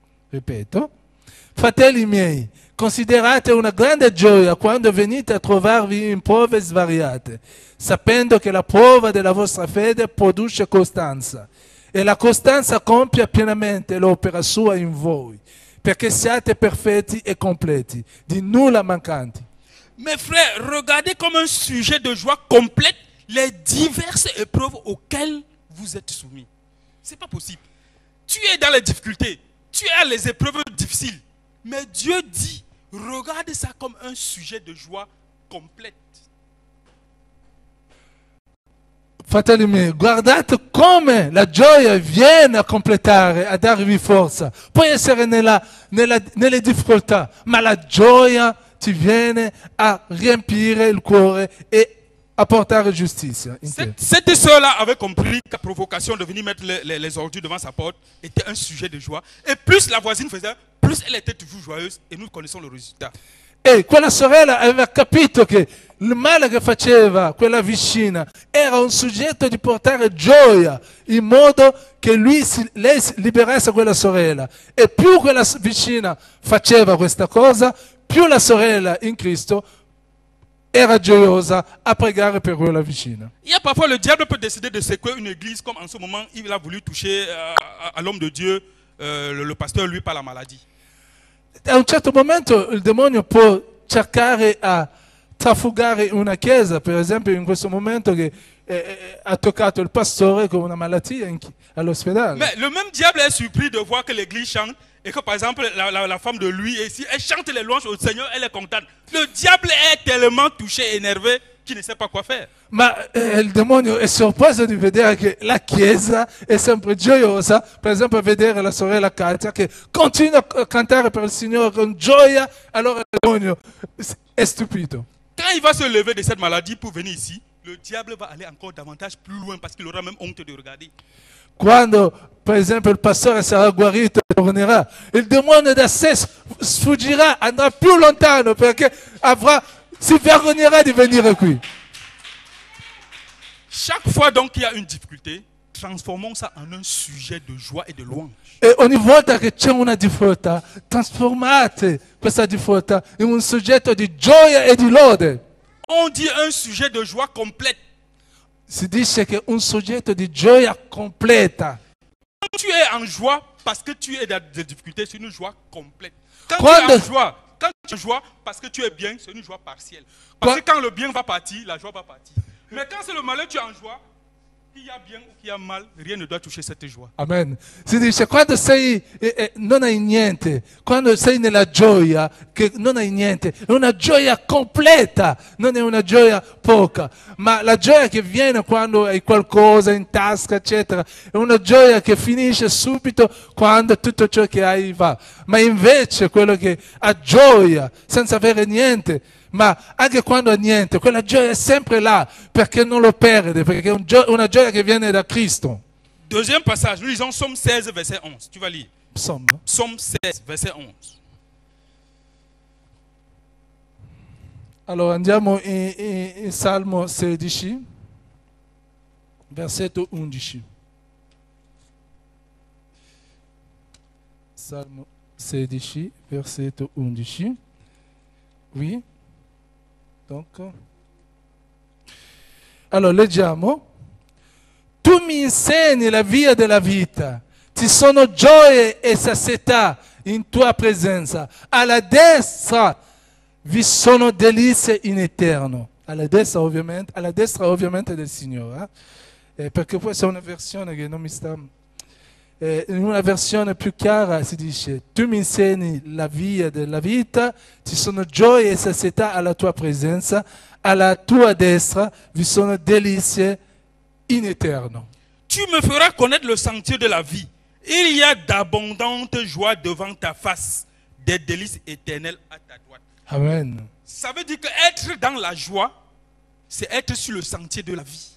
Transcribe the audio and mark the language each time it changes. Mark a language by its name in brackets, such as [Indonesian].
[Italian] Ripeto, fratelli miei, considerate una grande gioia quando venite a trovarvi in prove svariate, sapendo che la prova della vostra fede produce costanza, e la costanza compia pienamente l'opera sua in voi, perché siate perfetti e completi, di nulla mancanti. [French] Mes frères, regardez comme un sujet de joie complète les diverses épreuves auxquelles vous êtes soumis. Ce n'est pas possible. Tu es dans les difficultés, tu as les épreuves difficiles, mais Dieu dit, regarde ça comme un sujet de joie complète. [Italian] Fratelli miei, guardate come la gioia viene a completare, a darvi forza. Puoi essere nelle difficoltà, ma la gioia ti viene a riempire il cuore e a portare giustizia. [French] Cette sœur-là avait compris que la provocation de venir mettre les ordures devant sa porte était un sujet de joie. Et plus la voisine faisait, plus elle était toujours joyeuse. Et nous connaissons le résultat. [Italian] E quella sorella aveva capito che il male che faceva quella vicina era un soggetto di portare gioia, in modo che lei liberasse quella sorella. E più quella vicina faceva questa cosa, più la sorella in Cristo era gioiosa a pregare per quella vicina. [French] Il y a parfois le diable peut décider de secouer une église, comme en ce moment il a voulu toucher à l'homme de Dieu, le pasteur, lui, par la maladie. [Italian] A un certo momento il demonio può cercare a trafugare una chiesa, per esempio in questo momento che ha toccato il pastore con una malattia all'ospedale. [French] Mais le même diable est surpris de voir que l'église chante et que par exemple la femme de lui ici, elle chante les louanges au Seigneur, elle est contente. Le diable est tellement touché, énervé, qu'il ne sait pas quoi faire. [Italian] Ma il demonio è sorpreso di vedere che la chiesa è sempre gioiosa, per esempio vedere la sorella Katia che continua a cantare per il Signore con gioia, allora il demonio è stupito. [French] Quand il va se lever de cette maladie pour venir ici, le diable va aller encore davantage plus loin parce qu'il aura même honte de regarder. [Italian] Quando per esempio il pastore sarà guarito e tornerà, il demonio da sé sfuggirà, andrà più lontano perché si vergognerà di venire qui. [French] Chaque fois donc qu'il y a une difficulté, transformons ça en un sujet de joie et de louange. [Italian] E ogni volta che c'è una difficoltà, trasformate questa difficoltà in un soggetto di gioia e di lode. [French] On dit un sujet de joie complète. [Italian] Si dice che è un soggetto di gioia completa. [French] Quand tu es en joie parce que tu es dans des difficultés, c'est une joie complète. Quand tu es en joie parce que tu es bien, c'est une joie partielle. Parce que quand le bien va partir, la joie va partir. Mais quand c'est le malheur, tu es en joie, qu'il y a bien ou qu'il y a mal, rien ne doit toucher cette joie. Amen. [Italian] Si dice, quando sei, non hai niente, quando sei nella gioia, che non hai niente, è una gioia completa, non è una gioia poca, ma la gioia che viene quando hai qualcosa in tasca, eccetera, è una gioia che finisce subito quando tutto ciò che hai va. Ma invece quello che ha gioia senza avere niente, ma anche quando ha niente, quella gioia è sempre là, perché non lo perde, perché è una gioia che viene da Cristo. [French] Deuxième passage, nous lisons Psaume 16, verset 11. Tu vas lire. Psalm 16, verset 11. [Italian] Allora andiamo in Salmo 16, versetto 11. Salmo 16, versetto 11. Oui. Donc, allora leggiamo. Tu mi insegni la via della vita, ci sono gioie e sazietà in tua presenza, alla destra vi sono delizie in eterno, alla destra ovviamente del Signore, perché questa è una versione che non mi sta in una versione più chiara si dice: tu mi insegni la via della vita, ci sono gioie e sazietà alla tua presenza, alla tua destra vi sono delizie in eterno. [French] Tu me feras connaître le sentier de la vie. Il y a d'abondantes joies devant ta face, des délices éternelles à ta droite. Amen. Ça veut dire qu'être dans la joie, c'est être sur le sentier de la vie.